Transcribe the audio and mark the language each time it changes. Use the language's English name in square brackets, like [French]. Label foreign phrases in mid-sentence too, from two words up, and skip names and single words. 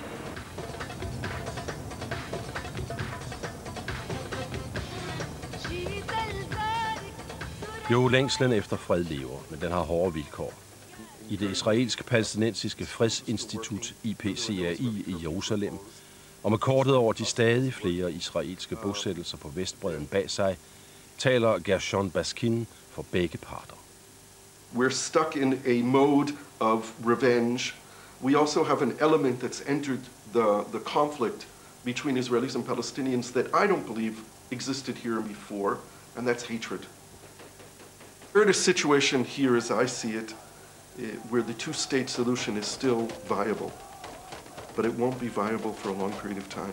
[Danish] Jo, længslen efter fred lever, men den har hårde vilkår. I det israelske-palæstinensiske fredsinstitut IPCRI i Jerusalem, og med kortet over de stadig flere israelske bosættelser på Vestbredden bag sig, taler Gershon Baskin for begge parter. [English] We're stuck in a mode of revenge. We also have an element that's entered the conflict between Israelis and Palestinians that I don't believe existed here before, and that's hatred. We're in a situation here, as I see it, where the two-state solution is still viable, but it won't be viable for a long period of time.